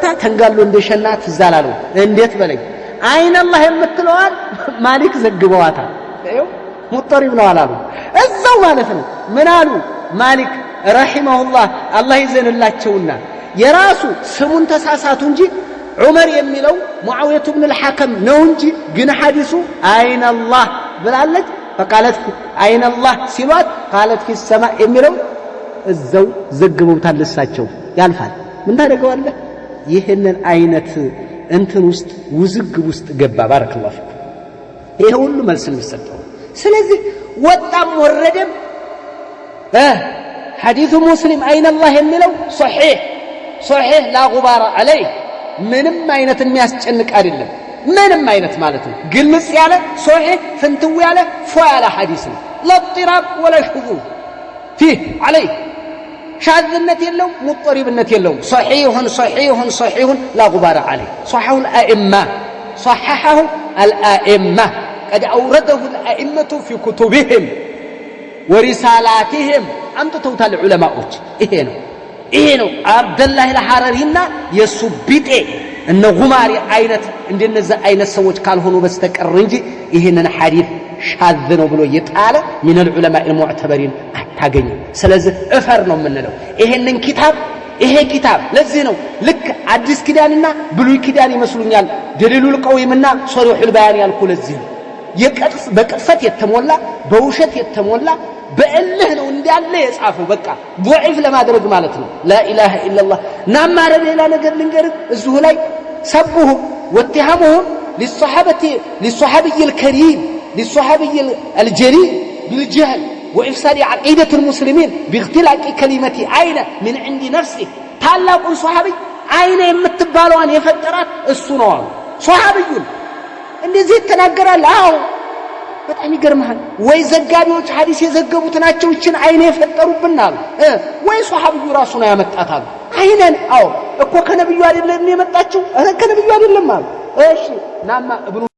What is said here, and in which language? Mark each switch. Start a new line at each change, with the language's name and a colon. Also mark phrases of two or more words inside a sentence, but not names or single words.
Amharic: ተንጋሎ እንደሸና ትዛላለው እንዴት በለኝ አይን አላህ የምትለዋል ማሊክ ዘግበዋታል ይኸው ሙጠሪብ ነው አላሉ እዛው ማለት ነው ምን አሉ ማሊክ ረሂመሁላህ አላህ ይዘንላቸውና የራሱ ስሙን ተሳሳቱ እንጂ ዑመር የሚለው ሙአዊያ ብን الحكم ነው እንጂ ግን ሐዲሱ አይን አላህ ብላለች فقالت አይን አላህ ሲሏት
Arabic: قالت في السماء
Amharic: የሚለው እዛው ዘግበውታል ለሳቸው ያልፋል ምን ታደርገዋለህ ይሄንን አይነት እንትን ውስጥ ውዝግብ ውስጥ ገባ
Arabic: بارك الله فيك
Amharic: ይሄ ሁሉ መልስ የሚሰጠው ስለዚህ ወጣም ወረደም
Arabic: حديث مسلم أين الله
Amharic: የሚለው
Arabic: صحيح لا غبار عليه
Amharic: ምንም አይነት የሚያስጨንቅ አይደለም ምንም አይነት ማለት ነው ግልጽ ያለ صحيح ፍንትው ያለ ፏላ ሐዲስ ነው
Arabic: لا اضطراب ولا شذوذ فيه عليه
Amharic: شاذነት የለው ሙጠሪብነት የለው
Arabic: صحيح لا غبار عليه صححه الائمه قد اورده الائمه في كتبهم ورسالاتهم
Amharic: አምጥተውታል ዑለማዎች ይሄ ነው አብደላህ الحرريና የሱቢጤ እነ ጉማሪ አይነት እንደነዛ አይነት ሰዎች ካልሆኑ በስተቀር እንጂ ይሄንን ሐዲስ ሻዝ ነው ብሎ የጣለ
Arabic: من العلماء المعتبرين
Amharic: አታገኙ ስለዚህ እፈር ነው የምንለው ይሄንን ኪታብ ለዚህ ነው ልክ አዲስ ኪዳንና ብሉይ ኪዳን ይመስሉኛል ደሊሉል ቀዊምና ሶሪሑል ባያን ያልኩ ለዚህ ነው በቅጥፈት የተሞላ በውሸት የተሞላ በእልህ ነው እንዳለ የጻፈው በቃ ضعيف ለማድረግ ማለት ነው
Arabic: لا اله الا الله
Amharic: ናማረ ሌላ ነገር ልንገርህ እዚሁ
Arabic: ላይ ሰብሁ واتهامهم للصحابي الكريم للصحابي الجليل بالجهل وإفساد عقيدة المسلمين باختلاق كلمة عين من عند نفسه
Amharic: ታላቁ ሷሃቢ አይነ የምትባለዋን የፈጠራት እሱ ነው ሷሃቢዩን እንደዚህ ተናገራል አዎ በጣም ይገርማል ወይ ዘጋቢዎች ሐዲስ የዘገቡት ናቸው እቺን አይነ የፈጠሩብናል ወይ ሷሃቢዩ ራሱ ነው ያመጣታል አይነን አዎ እኮ ከነብዩ አይደለም የመጣችው ከነብዩ አይደለም ማለት እሺ ናማ ኢብኑ